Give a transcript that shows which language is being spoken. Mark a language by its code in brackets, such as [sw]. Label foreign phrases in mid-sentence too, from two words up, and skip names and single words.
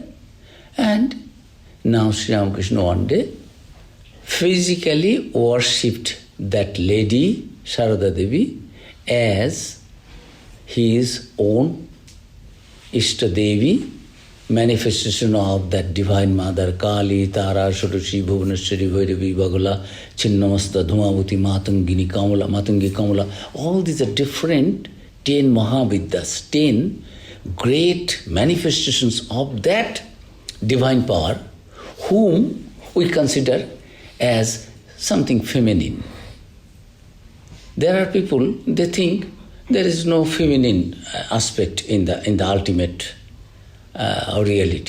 [en] And now Sri Ramakrishna one day physically worshipped that lady, Sharada Devi, as his own Ishta Devi, manifestation of that Divine Mother, Kali, Tara, Shurushi, Bhuvaneshwari, Vairavi, Bagula, Chinnamasta, Dhumavuti, Matangini, Kamala, Matangi, Kamala. All these are different 10 Mahavidyas, 10 great manifestations of that divine power, whom we consider as something feminine. There are people, they think there is no feminine aspect in the ultimate reality.